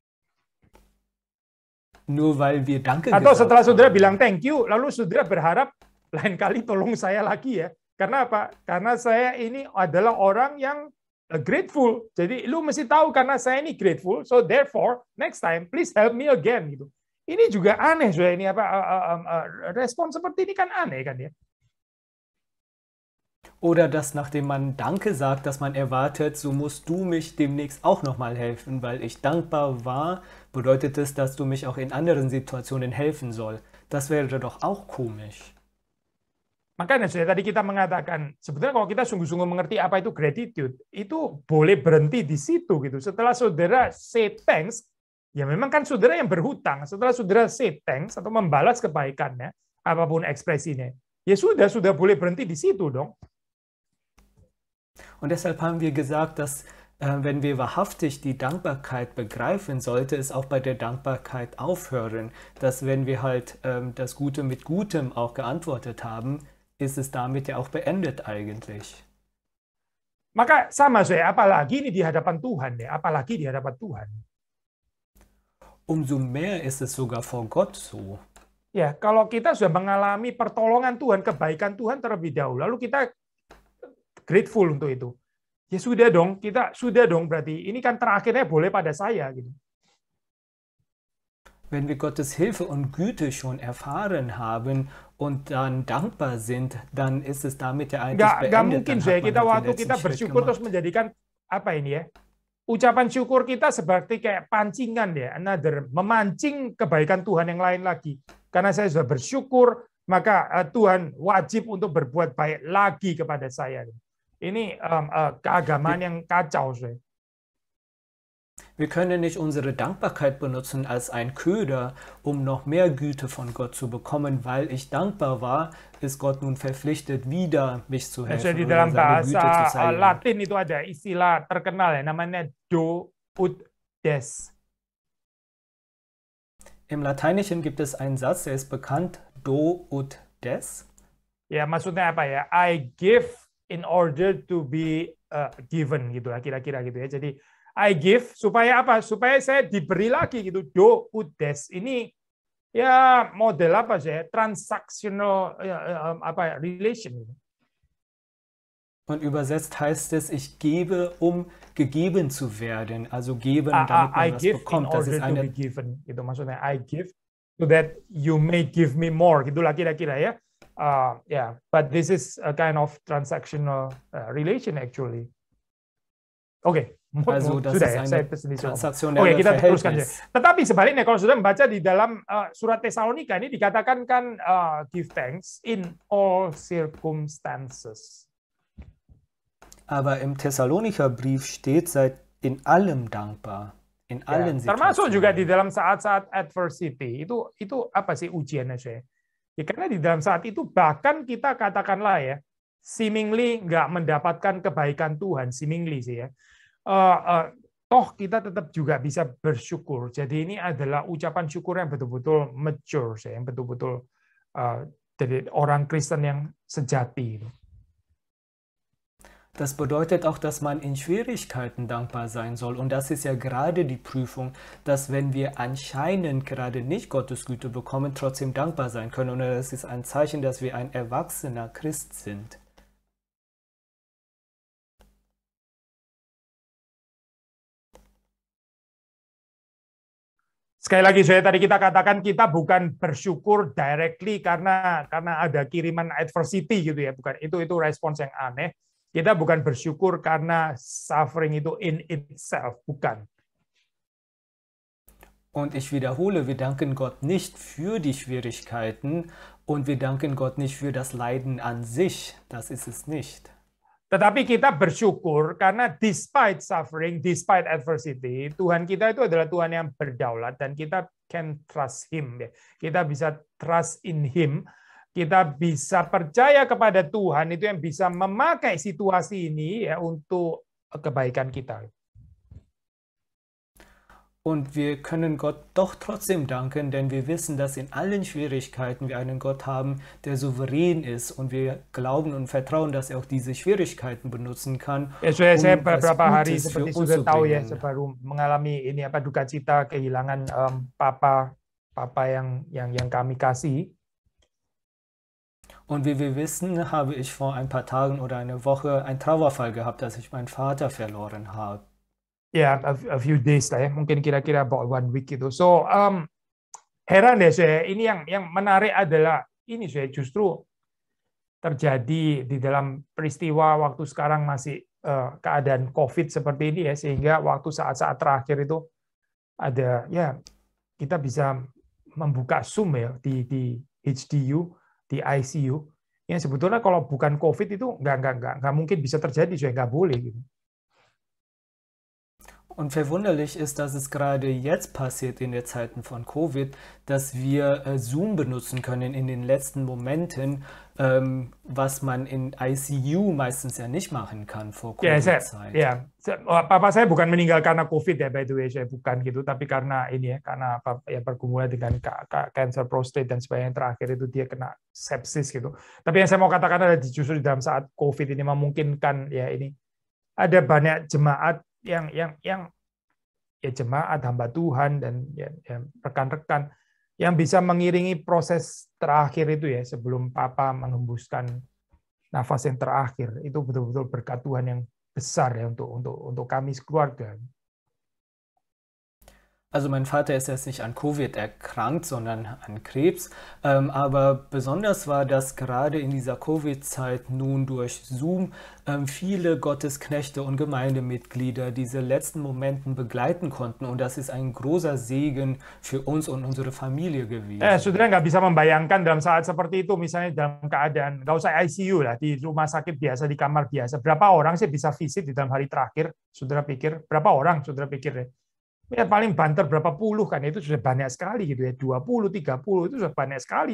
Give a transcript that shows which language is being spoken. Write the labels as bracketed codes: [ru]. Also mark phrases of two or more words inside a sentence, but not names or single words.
[de] Nur weil wir Danke [id] Atau [de] gesagt [id] setelah saudara [de] haben. [id] bilang [en] thank you, [id] lalu saudara berharap lain kali tolong saya lagi ya. Karena apa? Karena saya ini adalah orang yang grateful. Jadi lu mesti tahu karena saya ini grateful, [en] so therefore next time please help me again [id] gitu. Ini juga aneh saudara, ini apa respon seperti ini kan aneh kan ya. [de] Oder dass nachdem man Danke sagt, dass man erwartet, so musst du mich demnächst auch nochmal helfen, weil ich dankbar war, bedeutet es, dass du mich auch in anderen Situationen helfen soll. Das wäre doch auch komisch. [id] Makanya sudah tadi kita mengatakan, sebenarnya kalau kita sungguh-sungguh mengerti apa itu gratitude, itu boleh berhenti di situ gitu. Setelah saudara [en] say thanks, [id] ya memang kan saudara yang berhutang. Setelah saudara [en] say thanks [id] atau membalas kebaikannya, apapun ekspresinya, ya sudah boleh berhenti di situ dong. [de] Und deshalb haben wir gesagt, dass wenn wir wahrhaftig die Dankbarkeit begreifen, sollte es auch bei der Dankbarkeit aufhören. Dass wenn wir halt das Gute mit Gutem auch geantwortet haben, ist es damit ja auch beendet eigentlich. [id] Maka sama saya, apalagi ini di hadapan Tuhan ya, apalagi di hadapan Tuhan. [de] Umso mehr ist es sogar vor Gott so. [id] Ya, kalau kita sudah mengalami pertolongan Tuhan, kebaikan Tuhan terlebih dahulu, lalu kita grateful untuk itu. Ya sudah dong, berarti ini kan terakhirnya boleh pada saya gitu. [de] Wenn wir Gottes Hilfe und Güte schon erfahren haben und dann dankbar sind, dann ist es damit ja eigentlich beendet. [id] Nggak mungkin saya kita waktu kita bersyukur terus menjadikan apa ini ya? Ucapan syukur kita seperti kayak pancingan ya, memancing kebaikan Tuhan yang lain lagi. Karena saya sudah bersyukur, maka Tuhan wajib untuk berbuat baik lagi kepada saya. Ini keagamaan yang kacau, saya. [de] Wir können nicht unsere Dankbarkeit benutzen als ein Köder, um noch mehr Güte von Gott zu bekommen. Weil ich dankbar war, ist Gott nun verpflichtet, wieder mich zu helfen. [id] Di dalam bahasa Latin itu ada istilah terkenal ya, namanya [la] do ut des. [de] Im Lateinischen gibt es einen Satz, der ist bekannt, [la] do ut des. [id] Ya, maksudnya apa ya? [en] I give in order to be given [id] gitu lah, kira-kira gitu ya. Jadi [en] I give [id] supaya apa? Supaya saya diberi lagi gitu. [la] Do ut des. [id] Ini ya model apa sih? [en] Transactional relation. [de] Und übersetzt heißt es, ich gebe, um gegeben zu werden. Also geben, damit man was bekommt. Das ist eine... given. [id] Gitu maksudnya [en] I give so that you may give me more. [id] Gitulah kira-kira ya. [en] Yeah, but this is a kind of transactional relation actually. [id] Oke. [de] Also das [id] sudah [de] ist [id] ya, [de] eine transaktionelle [id] Oke, kita teruskan ya. [de] Verhältnis. [id] Tetapi sebaliknya kalau sudah membaca di dalam surat Tesalonika ini dikatakan kan [en] give thanks in all circumstances. [de] Aber im Thessalonicher Brief steht, seid in allem dankbar. In allen Situationen. [id] Termasuk juga di dalam saat-saat adversity. Itu apa sih ujiannya saya? Ya, karena di dalam saat itu bahkan kita katakanlah ya, seemingly nggak mendapatkan kebaikan Tuhan, seemingly sih ya. Toh kita tetap juga bisa bersyukur. Jadi ini adalah ucapan syukur yang betul-betul mature, yang betul-betul dari orang Kristen yang sejati. [de] Das bedeutet auch, dass man in Schwierigkeiten dankbar sein soll. Und das ist ja gerade die Prüfung, dass wenn wir anscheinend gerade nicht Gottes Güte bekommen, trotzdem dankbar sein können. Und das ist ein Zeichen, dass wir ein erwachsener Christ sind. [id] Sekali lagi saya tadi kita katakan kita bukan bersyukur directly karena ada kiriman adversity gitu ya, bukan itu respons yang aneh. Kita bukan bersyukur karena suffering itu [en] in itself, [id] bukan. [de] Und ich wiederhole, wir danken Gott nicht für die Schwierigkeiten und wir danken Gott nicht für das Leiden an sich. Das ist es nicht. [id] Tetapi kita bersyukur karena [en] despite suffering, despite adversity, [id] Tuhan kita itu adalah Tuhan yang berdaulat dan kita [en] can trust Him. [id] Kita bisa [en] trust in Him. [id] Kita bisa percaya kepada Tuhan itu yang bisa memakai situasi ini ya untuk kebaikan kita. [de] Und wir können Gott doch trotzdem danken, denn wir wissen, dass in allen Schwierigkeiten wir einen Gott haben, der souverän ist. Und wir glauben und vertrauen, dass er auch diese Schwierigkeiten benutzen kann, [id] Saya [de] um was [id] beberapa hari [de] Gutes für [id] seperti [de] uns [id] sudah [de] zu [id] tahu ya, [de] bringen. [id] saya baru mengalami ini duka cita kehilangan papa yang kami kasih. [de] Und wie wir wissen, habe ich vor ein paar Tagen oder eine Woche einen Trauerfall gehabt, dass ich meinen Vater verloren habe. [id] Ya, [en] a few days [id] lah ya, mungkin kira-kira [en] about 1 week [id] gitu. So, heran deh saya, ini yang menarik adalah ini saya justru terjadi di dalam peristiwa waktu sekarang masih keadaan COVID seperti ini ya, sehingga waktu saat-saat terakhir itu ada ya kita bisa membuka Zoom ya di HDU, di ICU. Yang sebetulnya kalau bukan COVID itu nggak mungkin bisa terjadi, saya nggak boleh gitu. Und verwunderlich ist, dass es gerade jetzt passiert in den Zeiten von Covid, dass wir Zoom benutzen können in den letzten Momenten, was man in ICU meistens ja nicht machen kann vor Covid-Zeit. Papa saya bukan meninggal karena Covid ya, [en] by the way, [id] saya bukan gitu, tapi karena ini ya, karena pergumulan dengan [en] cancer prostate [id] dan sebagainya yang terakhir itu dia kena sepsis gitu. Tapi yang saya mau katakan adalah justru di dalam saat Covid ini memungkinkan ya ini ada banyak jemaat yang ya jemaat hamba Tuhan dan ya rekan-rekan yang bisa mengiringi proses terakhir itu ya sebelum Papa menghembuskan nafas yang terakhir. Itu betul-betul berkat Tuhan yang besar ya untuk kami sekeluarga. [de] Also mein Vater ist jetzt nicht an Covid erkrankt, sondern an Krebs. Aber besonders war, dass gerade in dieser Covid-Zeit nun durch Zoom viele Gottesknechte und Gemeindemitglieder diese letzten Momenten begleiten konnten. Und das ist ein großer Segen für uns und unsere Familie gewesen. [id] Saudara nggak bisa membayangkan dalam saat seperti itu, misalnya dalam keadaan, nggak usah ICU lah, di rumah sakit biasa, di kamar biasa. Berapa orang sih bisa visit di dalam hari terakhir? Saudara pikir, berapa orang saudara pikir ya? Ya paling banter berapa puluh kan, itu sudah banyak sekali gitu ya, 20, 30 itu sudah banyak sekali.